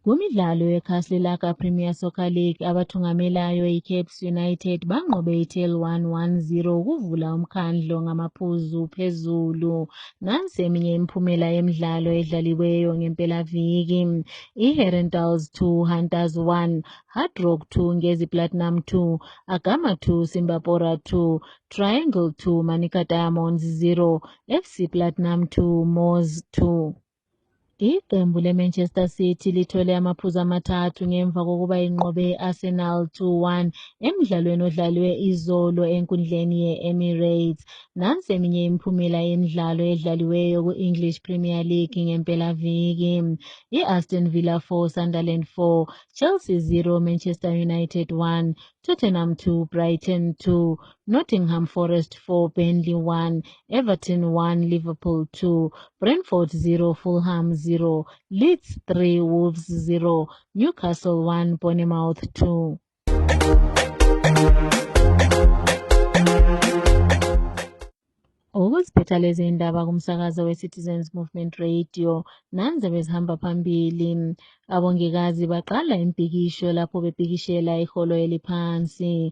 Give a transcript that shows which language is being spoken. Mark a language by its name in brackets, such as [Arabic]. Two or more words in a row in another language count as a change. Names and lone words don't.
[North Ndebele] Kumidlalo yekhasi laka Premier Soccer League abathungamelayo iCapes United banqobe iTail 1-1-0 ukuvula umkhandlo ngamaphuzu phezulu. Nansi eminye imiphumela yemidlalo edlaliweyo ngempelaviki. iHerentals 2 Hunters 1, Hard Rock 2 Ngezi Platinum 2, Agama 2 Simbapora 2, Triangle 2 Manica Diamonds 0, FC Platinum 2 Moors 2. Iqembu leManchester City lithole amaphuzu amathathu ngemva kokuba inqobe iArsenal 2-1 emidlalweni odlaliwe izolo enkundleni ye-Emirates. Nansi eminye imiphumela yemidlalo edlaliweyo ku-English Premier League ngempelaviki. iAston Villa 4 Sunderland 4, Chelsea 0 Manchester United 1, Tottenham 2 Brighton 2, Nottingham Forest 4 Burnley 1, Everton 1 Liverpool 2, Brentford 0 Fulham 0, Leeds 3 Wolves 0, Newcastle 1 Bournemouth 2. Ukuziphetha lezi indaba kumsakazo we-Citizens Movement Radio, nanze bezihamba phambili. Abongikazi baqala impikisho lapho bepikishela iholo eliphansi.